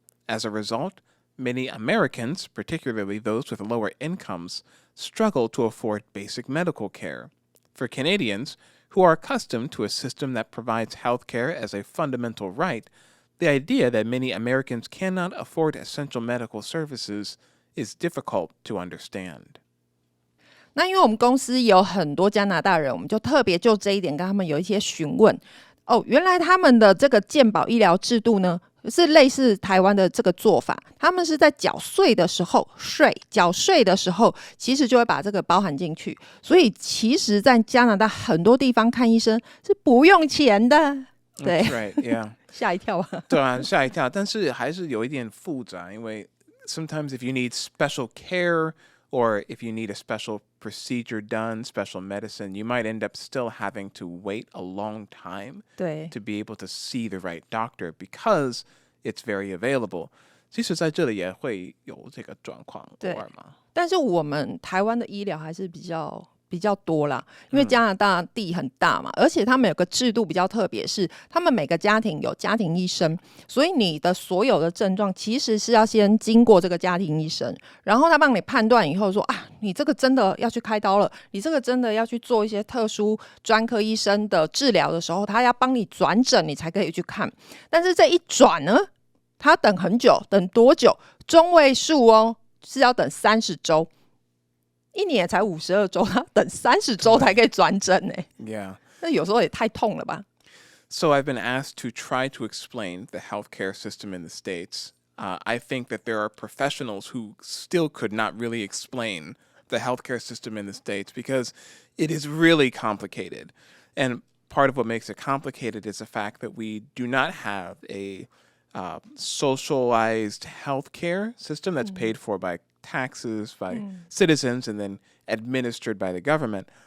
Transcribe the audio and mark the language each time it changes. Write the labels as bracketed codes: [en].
[en] As a result, many Americans, particularly those with lower incomes, struggle to afford basic medical care. For Canadians, who are accustomed to a system that provides health care as a fundamental right, the idea that many Americans cannot afford essential medical services is difficult to understand. [zh] 那因为我们公司有很多加拿大人，我们就特别就这一点跟他们有一些询问。原来他们的这个健保医疗制度呢，是类似台湾的这个做法，他们是在缴税的时候，缴税的时候，其实就会把这个包含进去。所以其实在加拿大很多地方看医生是不用钱的。对 [en] That's right, yeah. [zh] 吓一跳啊。对啊，吓一跳，但是还是有一点复杂，因为 [en] sometimes if you need special care or if you need a special procedure done, special medicine, you might end up still having to wait a long time [zh] 对 [en] to be able to see the right doctor because it's very available. [zh] 其实在这里也会有这个状况，偶尔嘛。但是我们台湾的医疗还是比较多啦，因为加拿大地很大嘛，而且他们有个制度比较特别，是他们每个家庭有家庭医生，所以你的所有的症状其实是要先经过这个家庭医生，然后他帮你判断以后说啊，你这个真的要去开刀了，你这个真的要去做一些特殊专科医生的治疗的时候，他要帮你转诊，你才可以去看。但是这一转呢，他等很久，等多久？中位数是要等30周。一年才52周，他等30周才可以转诊呢。 [en] Yeah. [zh] 那有时候也太痛了吧。 [en] So I've been asked to try to explain the healthcare system in the States. I think that there are professionals who still could not really explain the healthcare system in the States because it is really complicated. And part of what makes it complicated is the fact that we do not have a socialized healthcare system that's paid for by taxes by citizens and then administered by the government.